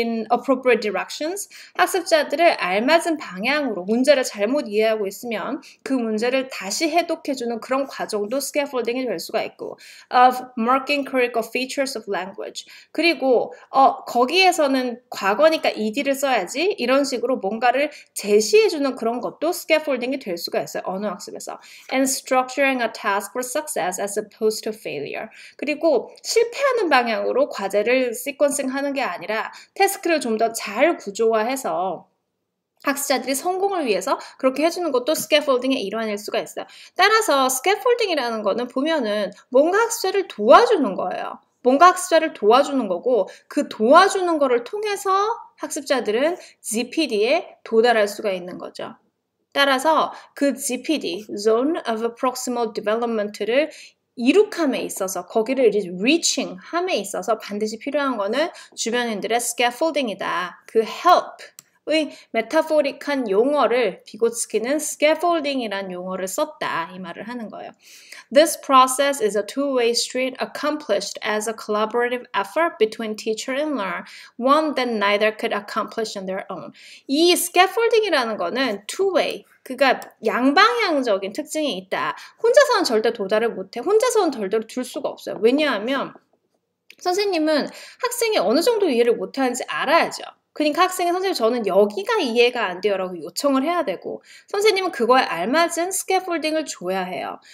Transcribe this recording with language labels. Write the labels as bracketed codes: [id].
[en] appropriate directions, [ko] 학습자들을 알맞은 방향으로 문제를 잘못 이해하고 있으면 그 문제를 다시 해독해주는 그런 과정도 scaffolding이 될 수가 있고 [en] of marking critical features of language, [ko] 그리고 거기에서는 과거니까 ed를 써야지 이런 식으로 뭔가를 제시해주는 그런 것도 scaffolding이 될 수가 있어요. 언어학습에서. [en] And structuring a task for success as opposed to failure. [ko] 그리고 실패하는 방향으로 과제를 시퀀싱하는 게 아니라 태스크를 좀 더 잘 구조화해서 학습자들이 성공을 위해서 그렇게 해주는 것도 scaffolding의 일환일 수가 있어요. 따라서 scaffolding이라는 거는 보면은 뭔가 학습자를 도와주는 거예요. 뭔가 학습자를 도와주는 거고 그 도와주는 거를 통해서 학습자들은 GPD에 도달할 수가 있는 거죠. 따라서 그 GPD, Zone of Proximal Development를 이룩함에 있어서 거기를 이제 reaching 함에 있어서 반드시 필요한 거는 주변인들의 scaffolding이다. 그 help의 메타포릭한 용어를 비고츠키는 scaffolding이란 용어를 썼다. 이 말을 하는 거예요. [en] This process is a two-way street accomplished as a collaborative effort between teacher and learner, one that neither could accomplish on their own. [ko] 이 scaffolding이라는 거는 two-way, 그러니까 양방향적인 특징이 있다. 혼자서는 절대 도달을 못해. 혼자서는 절대로 둘 수가 없어요. 왜냐하면 선생님은 학생이 어느 정도 이해를 못하는지 알아야죠. 그러니까 학생이 선생님 저는 여기가 이해가 안 돼요 라고 요청을 해야 되고 선생님은 그거에 알맞은 스캐폴딩을 줘야 해요.